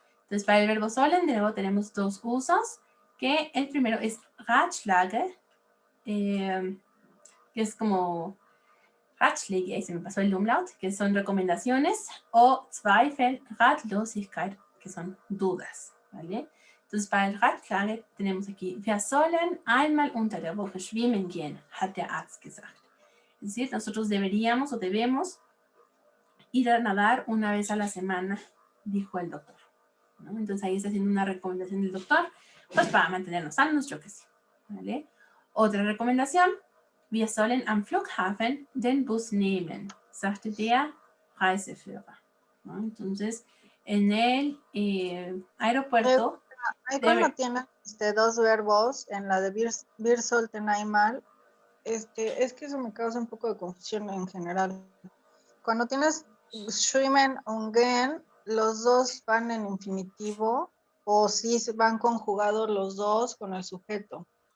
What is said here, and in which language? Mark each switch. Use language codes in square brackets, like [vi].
[es] Entonces, para el verbo sollen, de nuevo tenemos dos usos, que el primero es Ratschläge, que es como Ratschläge, ahí se me pasó el umlaut, que son recomendaciones, o Zweifel, Ratlosigkeit, que son dudas, ¿vale? Entonces, para el Ratschläge tenemos aquí, [de] wir sollen einmal unter der Woche schwimmen gehen, hat der Arzt gesagt. [es] Es decir, nosotros deberíamos o debemos ir a nadar una vez a la semana, dijo el doctor, ¿no? Entonces, ahí está haciendo una recomendación del doctor, pues para mantenernos sanos, yo que sé, ¿vale? Otra recomendación, [de] wir sollen am Flughafen den Bus nehmen, sagte der Reiseführer, ¿no? [es] Entonces, en el aeropuerto... Ahí cuando tienes dos verbos, en la de [de] wir sollten einmal, [es] es que eso me causa un poco de confusión en general. Cuando tienes [de] schwimmen und gehen, [es] ¿los dos van en infinitivo o si van conjugados los dos con el sujeto?